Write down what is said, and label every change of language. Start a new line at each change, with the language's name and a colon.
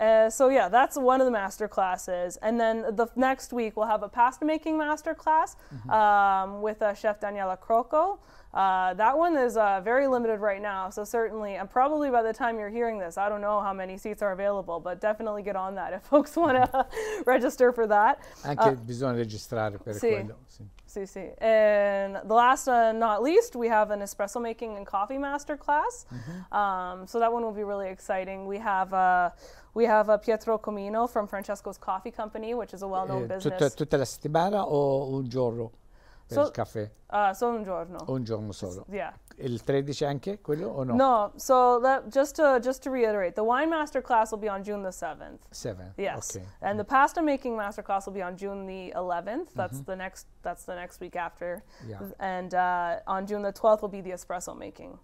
English: So yeah, that's one of the master classes. And then the next week we'll have a pasta making master class with Chef Daniela Crocco. That one is very limited right now, so certainly, and probably by the time you're hearing this, I don't know how many seats are available, but definitely get on that if folks want to register for that.
Italian: Anche bisogna registrare per quello. Sì.
English: And the last not least, we have an espresso making and coffee master class. So that one will be really exciting. We have Pietro Comino from Francesco's Coffee Company, which is a well-known business.
Italian: Tutta la settimana o un giorno per il caffè? Solo un giorno. Un giorno solo.
English: Yeah.
Italian: Il 13 anche quello o no? No.
English: So that just to reiterate, the wine master class will be on June the 7th. 7th. Yes. Okay. And the pasta making master class will be on June the 11th. That's the next week after. Yeah. And on June the 12th will be the espresso making.